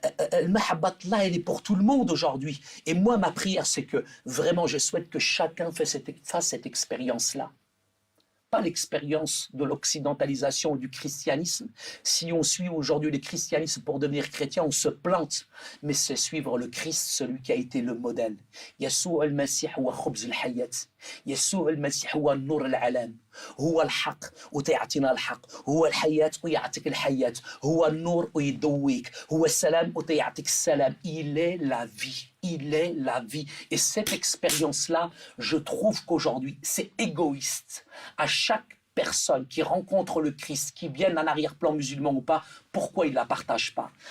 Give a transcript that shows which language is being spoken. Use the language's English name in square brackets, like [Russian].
[French] Al-Mahabbatullah, elle est pour tout le monde aujourd'hui. Et moi, ma prière, c'est que vraiment, je souhaite que chacun fasse cette expérience-là. pas l'expérience de l'occidentalisation du christianisme. Si on suit aujourd'hui le christianisme pour devenir chrétien, on se plante. Mais c'est suivre le Christ, celui qui a été le modèle. [Arabic] Yeshua al-Masih huwa khubz al-hayat. Yeshua al-Masih huwa nur al-alam. هو الحق وتعطينا الحق هو الحياة ويعطيك الحياة هو النور ويضويك هو السلام وتعطيك السلام. [French] Il est la vie. Il est la vie. Et cette expérience-là, je trouve qu'aujourd'hui, c'est égoïste. À chaque personne qui rencontre le Christ, qui vienne d'un arrière-plan musulman ou pas, pourquoi il ne la partage pas?